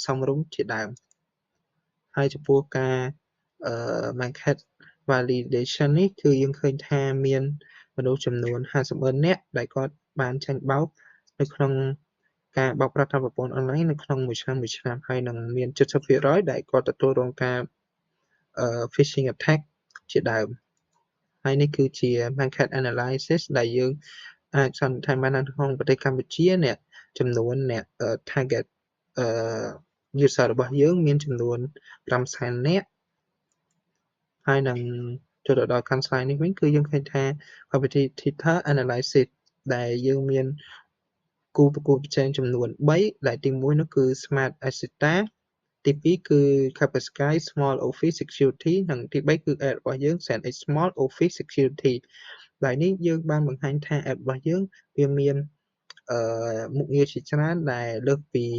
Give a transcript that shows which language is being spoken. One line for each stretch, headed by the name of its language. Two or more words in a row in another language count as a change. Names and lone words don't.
Khmer: សមរម្យជាដើមហើយចំពោះការ
English: market validation
Khmer: នេះគឺយើងឃើញថាមានមនុស្សចំនួន50,000 នាក់ដែលគាត់បានចាញ់បោកនៅក្នុងការបោកប្រាស់តាមប្រព័ន្ធ online នៅក្នុងមួយឆ្នាំហើយនឹងមាន 70% ដែលគាត់ទទួលរងការ
English: phishing attack
Khmer: ជាដើមហើយនេះគឺជា
English: market analysis
Khmer: ដែលយើងអាចសន្និដ្ឋាន បាននៅក្នុងប្រទេសកម្ពុជាអ្នកចំនួនអ្នក
English: target user
Khmer: របស់យើងមានចំនួន500,000 នាក់ហើយនឹង ចូលទៅដល់កាន់ slide នេះវិញគឺយើងឃើញថា
English: competitor analysis
Khmer: ដែលយើងមានគូប្រកួតប្រជែងចំនួន3ដែលទី1នោះគឺ Smart Asita ទី2គឺ Kaspersky Small Office Security និងទី3គឺ ad របស់យើង SendX Small Office Security ដែលនេះយើងបានបង្ហាញថា ad របស់យើងវាមានមុខងារជាច្រើនដែលលើសពី